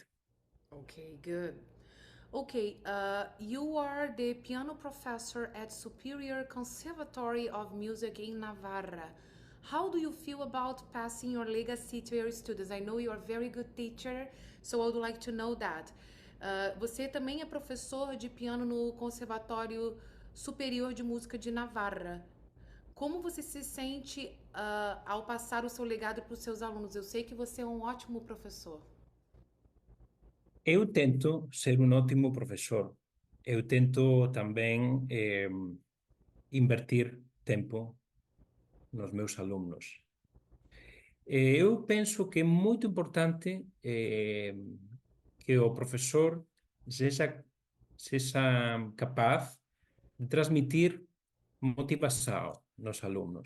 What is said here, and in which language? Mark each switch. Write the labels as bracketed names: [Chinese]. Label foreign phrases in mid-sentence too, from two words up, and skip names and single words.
[English] Okay, good. Okay, you are the piano professor at Superior Conservatory of Music in Navarra. How do you feel about passing your legacy to your students? I know you are a very good teacher, so I would like to know that. [Portuguese] Você também é professor de piano no Conservatório Superior de Música de Navarra. Como você se sente ao passar o seu legado para os seus alunos? Eu sei que você é um ótimo professor. [Galician] Eu tento ser un ótimo profesor. Eu tento tamén invertir tempo nos meus alumnos. Eu penso que é moito importante que o profesor sexa capaz de transmitir motivación nos alumnos.